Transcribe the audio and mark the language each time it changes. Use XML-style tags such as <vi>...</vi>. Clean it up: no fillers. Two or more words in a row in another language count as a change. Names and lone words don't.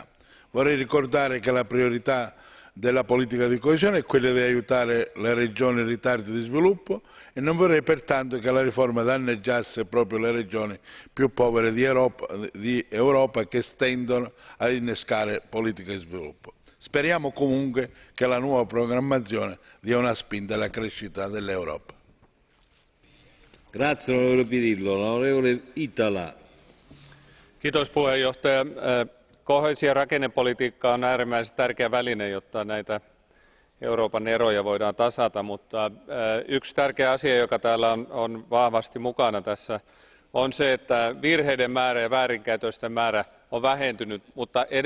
<it>Vorrei ricordare che la priorità della politica di coesione è quella di aiutare le regioni in ritardo di sviluppo e non vorrei pertanto che la riforma danneggiasse proprio le regioni più povere di Europa che stendono ad innescare politiche di sviluppo. Speriamo comunque che la nuova programmazione dia una spinta alla crescita dell'Europa. Grazie onorevole Pirillo, onorevole Itala.</it> <fi>Kiitos puheenjohtaja. Koheesio- ja rakennepolitiikka on äärimmäisen tärkeä väline, jotta näitä Euroopan eroja voidaan tasata, mutta yksi tärkeä asia, joka täällä on vahvasti mukana tässä, on se, että virheiden määrä ja väärinkäytösten määrä on vähentynyt, mutta</fi>